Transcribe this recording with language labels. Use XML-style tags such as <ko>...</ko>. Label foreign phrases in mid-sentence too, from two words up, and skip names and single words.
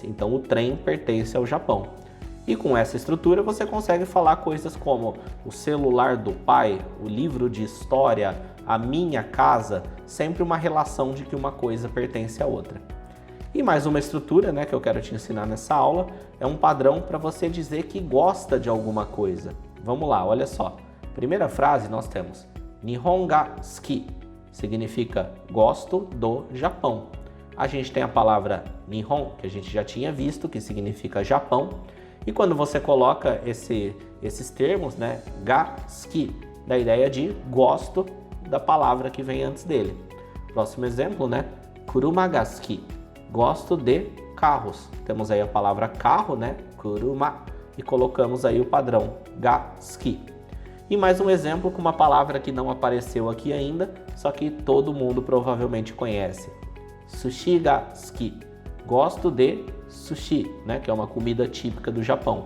<pt>Então o trem pertence ao Japão. E com essa estrutura você consegue falar coisas como o celular do pai, o livro de história, a minha casa, sempre uma relação de que uma coisa pertence à outra. E mais uma estrutura, que eu quero te ensinar nessa aula, é um padrão para você dizer que gosta de alguma coisa. Vamos lá, olha só. Primeira frase nós temos</pt> <ja>日本が好き,</ja> <pt>significa gosto do Japão. A gente tem a palavra Nihon, que a gente já tinha visto, que significa Japão. E quando você coloca esses termos,</pt> <ja>が好き,</ja> <pt>dá a ideia de gosto da palavra que vem antes dele. Próximo exemplo,</pt> <ja>車が好き,</ja> <pt>gosto de carros. Temos aí a palavra carro, kuruma, e colocamos aí o padrão</pt> <ja>が好き.</ja> <pt>E mais um exemplo com uma palavra que não apareceu aqui ainda, só que todo mundo provavelmente conhece.</pt> <ja>寿司が好き,</ja> <pt>gosto de sushi, que é uma comida típica do Japão.</pt>